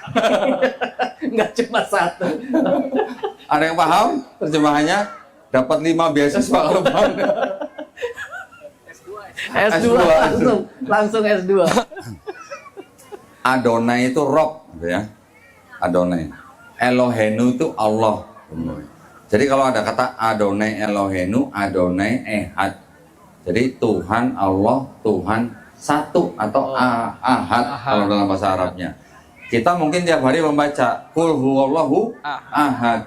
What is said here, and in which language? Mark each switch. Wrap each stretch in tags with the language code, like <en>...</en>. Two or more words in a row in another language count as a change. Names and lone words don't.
<id>Nggak cuma 1. Ada yang paham terjemahannya? Dapat 5 beasiswa kalau paham. S2 langsung S2. Adonai itu Rob, gitu ya. Adonai. Elohenu itu Allah. Jadi kalau ada kata</id> <he>אדני אלהינו אדני אחד.</he> <id>Jadi Tuhan Allah, Tuhan satu atau ahad kalau dalam bahasa Arabnya. Kita mungkin tiap hari membaca</id> <ar>قل هو الله أحد.</ar>